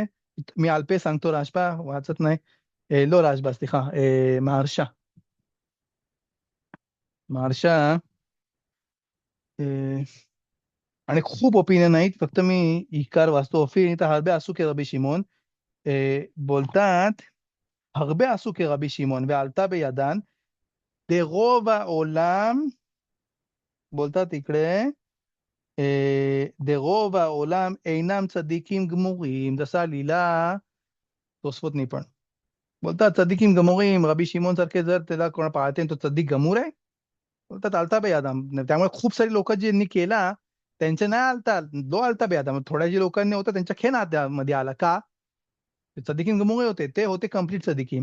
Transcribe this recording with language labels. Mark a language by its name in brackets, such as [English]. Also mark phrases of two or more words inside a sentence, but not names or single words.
[Marathi] मी अल्पे सांगतो, राजबा वाचत नाही. [Hebrew] לא רשב"א הא מהרש"א. [Marathi] महार्षा आणि खूप ओपिनियन आहेत, फक्त मी इकार वाचतो. [Hebrew] तर הרבה עשו כרבי שמעון. बोलतात הרבה עשו כרבי שמעון ועלתה בידן דרוב העולם, [Marathi] बोलतात इकडे, [Hebrew] דרוב העולם אינם צדיקים גמורים, [Marathi] जसा लिहिला तोसफोतनी पण. बोलतात [Hebrew] צדיקים גמורים, [Marathi] रबी शिमोन सारखे जर त्याला कोण पाहते तो [Hebrew] צדיק גמור [Marathi] आहे, बोलतात [Hebrew] עלתה בידם. [Marathi] त्यामुळे खूप सारी लोक ज्यांनी केला त्यांचे नाही आलता, [Hebrew] לא עלתה בידם. [Marathi] थोड्या जी लोकांनी होता त्यांच्या खेन मध्ये आला का, [Hebrew] צדיקים גמורים [Marathi] होते, ते होते कम्प्लीट सदिकीम.